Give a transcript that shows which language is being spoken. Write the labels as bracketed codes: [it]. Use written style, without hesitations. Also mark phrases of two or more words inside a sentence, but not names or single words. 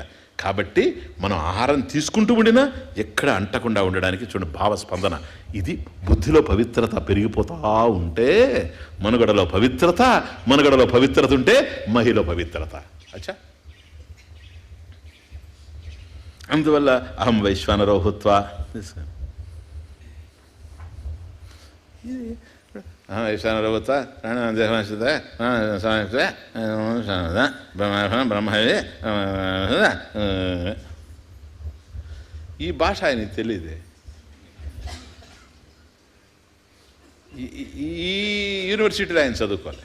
[te] కాబట్టి మనం ఆహారం తీసుకుంటూ ఉండినా ఎక్కడ అంటకుండా ఉండడానికి చూడండి భావ స్పందన. ఇది బుద్ధిలో పవిత్రత పెరిగిపోతూ ఉంటే మనుగడలో పవిత్రత ఉంటే మహిలో పవిత్రత. [sa] అచ్చా, అందువల్ల అహం వైశ్వానరో భూత్వా, వైశ్వానరో భూత్వా బ్రహ్మవే. [te] ఈ భాష ఆయనకి తెలియదే. ఈ యూనివర్సిటీలో ఆయన చదువుకోవాలి.